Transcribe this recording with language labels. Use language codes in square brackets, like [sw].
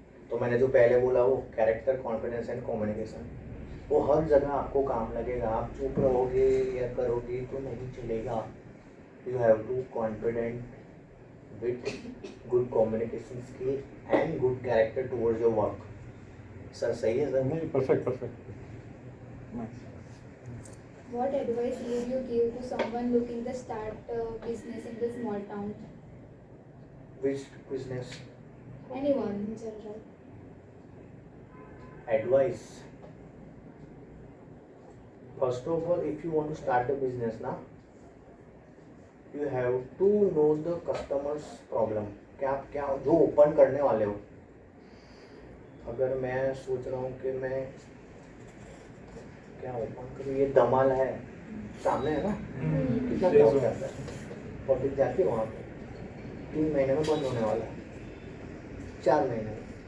[hi] तो मैंने जो पहले बोला वो कैरेक्टर, कॉन्फिडेंस एंड कम्युनिकेशन, वो हर जगह आपको काम लगेगा। आप चुप रहोगे या करोगे तो नहीं चलेगा। [en] You have to confident with good communication skill and good character towards your work. [hi] Sir सही है सर? नहीं, perfect. [en] What advice would you give to someone looking to start a business in the small town? Which business? Anyone in general. Advice. First of all, if you want to start a business now, you have to know the customer's problem. [hi] क्या जो open करने वाले हो। अगर मैं सोच रहा हूँ कि मैं क्या ओपन करूँ, ये दमाल है सामने है ना, कितना क्राउड जाता है, पब्लिक जाती है वहाँ पे, 3 महीने में बंद होने वाला है, 4 महीने में।